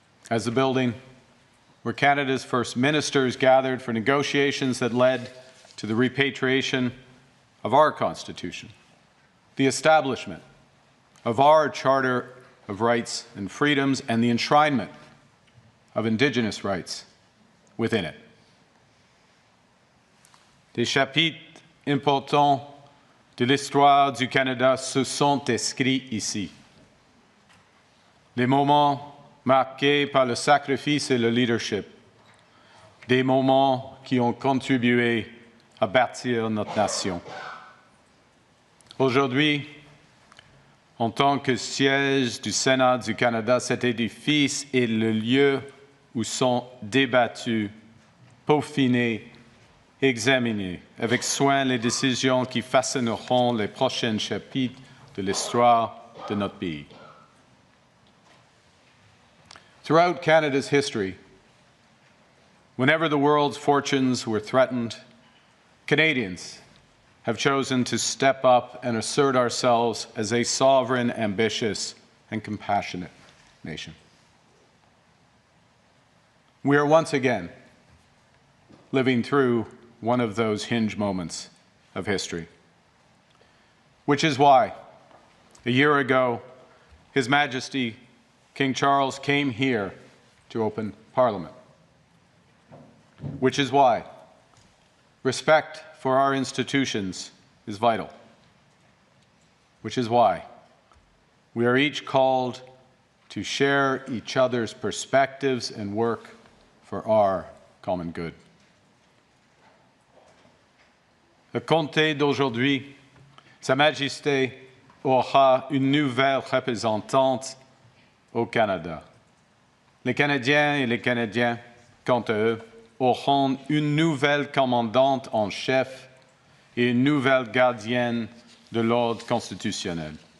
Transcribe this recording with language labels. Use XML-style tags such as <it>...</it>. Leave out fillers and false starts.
<en>As the building where Canada's first ministers gathered for negotiations that led to the repatriation of our Constitution, the establishment of our Charter of Rights and Freedoms, and the enshrinement of Indigenous rights within it.</en> <fr>Des chapitres importants de l'histoire du Canada se sont inscrits ici. Des moments marqués par le sacrifice et le leadership. Des moments qui ont contribué à bâtir notre nation. Aujourd'hui, en tant que siège du Sénat du Canada, cet édifice est le lieu où sont débattues, peaufinées, examinées avec soin les décisions qui façonneront les prochains chapitres de l'histoire de notre pays.</fr> <en>Throughout Canada's history, whenever the world's fortunes were threatened, Canadians have chosen to step up and assert ourselves as a sovereign, ambitious, and compassionate nation. We are once again living through one of those hinge moments of history, which is why, a year ago, His Majesty King Charles came here to open Parliament, which is why respect for our institutions is vital, which is why we are each called to share each other's perspectives and work for our common good.</en> <fr>Le comté d'aujourd'hui, Sa Majesté aura une nouvelle représentante au Canada. Les Canadiens et les Canadiens, quant à eux, auront une nouvelle commandante en chef et une nouvelle gardienne de l'ordre constitutionnel.</fr>